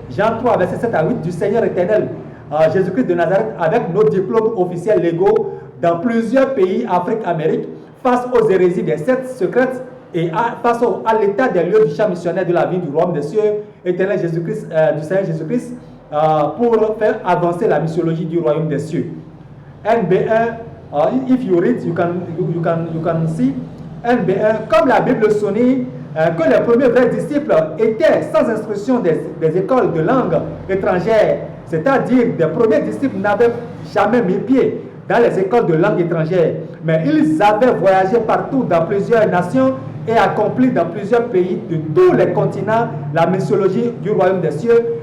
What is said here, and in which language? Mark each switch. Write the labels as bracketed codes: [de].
[fr] Jean 3, verset 7 à 8 du Seigneur éternel, Jésus-Christ de Nazareth, avec nos diplômes officiels légaux dans plusieurs pays, Afrique, Amérique, face aux hérésies des sectes secrètes et face à l'état des lieux du champ missionnaire de la vie du royaume des cieux, éternel Jésus-Christ, du Seigneur Jésus-Christ, pour faire avancer la missiologie du royaume des cieux. [en] NB1, if you read, you can see. [fr] NB1, comme la Bible souligne que les premiers vrais disciples étaient sans instruction des écoles de langue étrangère, c'est-à-dire des premiers disciples n'avaient jamais mis pied dans les écoles de langue étrangère, mais ils avaient voyagé partout dans plusieurs nations et accompli dans plusieurs pays de tous les continents la missiologie du royaume des cieux.